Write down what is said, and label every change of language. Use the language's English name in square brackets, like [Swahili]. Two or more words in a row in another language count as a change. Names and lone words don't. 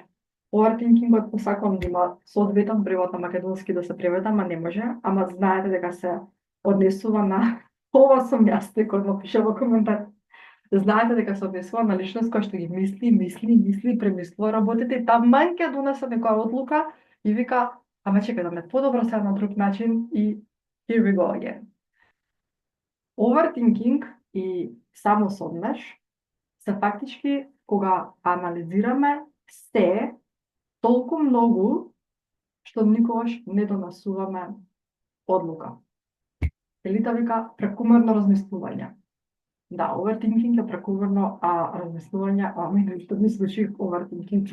[Macedonian] Овертинкингот посакувам да има соодветен превод на македонски да се преведа, ама не може, ама знаете дека се однесува на ова сум јас, некој пише во коментар. Знаете дека се однесува на личност која што ги мисли, премислува работите и таман ќе донесе некоја одлука и вика, ама чекај да ме подобро се на друг начин и [English] here we go again. [Macedonian] Overthinking и самосомнеж се фактички кога анализираме се толку многу што никогаш не донесуваме одлука. Елита вика прекумерно размислување. Да, overthinking е прекумерно размислување, мене што ми звучи overthinking.